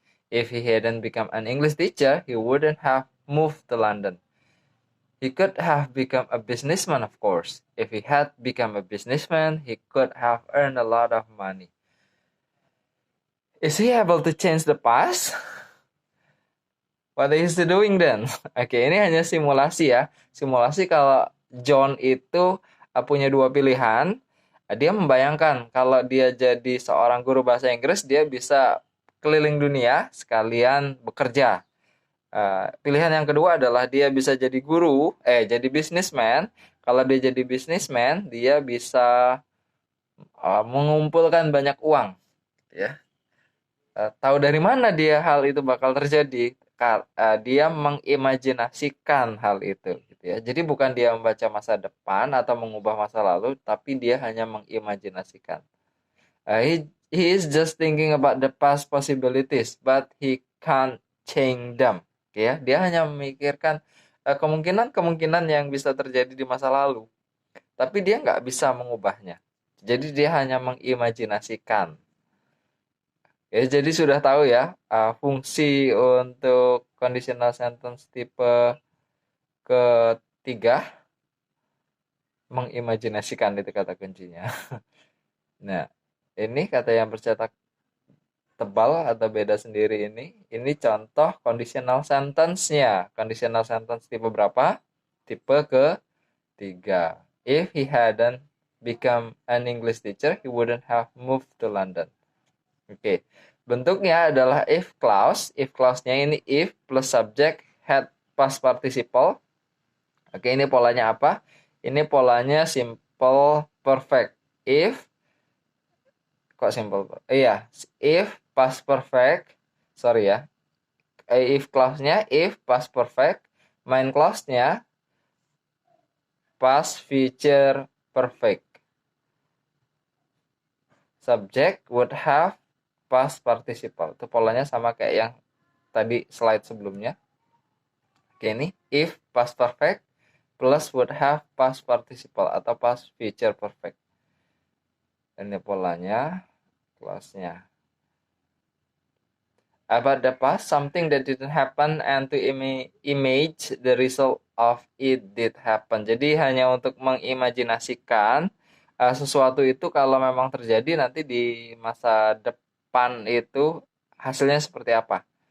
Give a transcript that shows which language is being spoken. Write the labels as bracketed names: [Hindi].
[English] If he hadn't become an English teacher, he wouldn't have moved to London. He could have become a businessman, of course. If he had become a businessman, he could have earned a lot of money. Is he able to change the past? What is he doing then? [Indonesian] Oke, ini hanya simulasi ya. Simulasi kalau John itu punya dua pilihan. Dia membayangkan kalau dia jadi seorang guru bahasa Inggris, dia bisa keliling dunia sekalian bekerja. Pilihan yang kedua adalah dia bisa jadi guru, jadi businessman. Kalau dia jadi businessman, dia bisa mengumpulkan banyak uang, ya. Tahu dari mana dia hal itu bakal terjadi? Dia mengimajinasikan hal itu, gitu ya. Jadi bukan dia membaca masa depan atau mengubah masa lalu, tapi dia hanya mengimajinasikan. [English] He is just thinking about the past possibilities, but he can't change them. [Indonesian] Ya, dia hanya memikirkan kemungkinan-kemungkinan yang bisa terjadi di masa lalu, tapi dia nggak bisa mengubahnya. Jadi dia hanya mengimajinasikan. Ya, jadi sudah tahu ya fungsi untuk conditional sentence tipe ketiga, mengimajinasikan itu kata kuncinya. Nah, ini kata yang bercetak tebal atau beda sendiri ini contoh conditional sentence-nya. Conditional sentence tipe berapa? Tipe ketiga. [English] If he hadn't become an English teacher, he wouldn't have moved to London. [Indonesian] Oke. Bentuknya adalah if clause. [English] If clause-nya [Indonesian] ini [English] if plus subject had past participle. [Indonesian] Oke, ini polanya apa? Ini polanya simple perfect. If kok simple? Iya, if past perfect. Sorry ya. [English] If clause-nya if past perfect, main clause-nya past future perfect. Subject would have past participle. [Indonesian] Itu polanya sama kayak yang tadi slide sebelumnya. [English] Oke, ini if past perfect plus would have past participle [Indonesian] atau [English] past future perfect. [Indonesian] Ini polanya, clause-nya. [English] About the past, something that didn't happen and to image the result of it did happen. [Indonesian] Jadi hanya untuk mengimajinasikan sesuatu itu kalau memang terjadi nanti di masa depan itu hasilnya seperti apa.